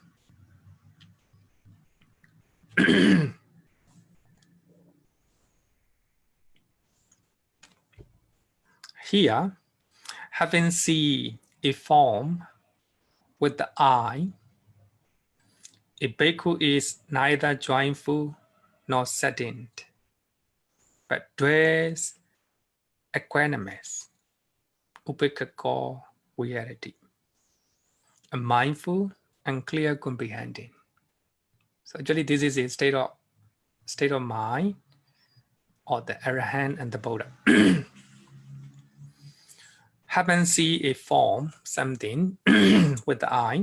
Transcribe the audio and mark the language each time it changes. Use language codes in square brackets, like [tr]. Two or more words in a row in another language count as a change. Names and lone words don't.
[en] Here, having seen a form with the eye, a bhikkhu is neither joyful nor saddened, but dwells equanimous, [pi] upekkha viharati. [en] mindful and clear comprehending. So actually this is a state of mind or the Arahant and the Buddha. Happen see a form, something with the eye.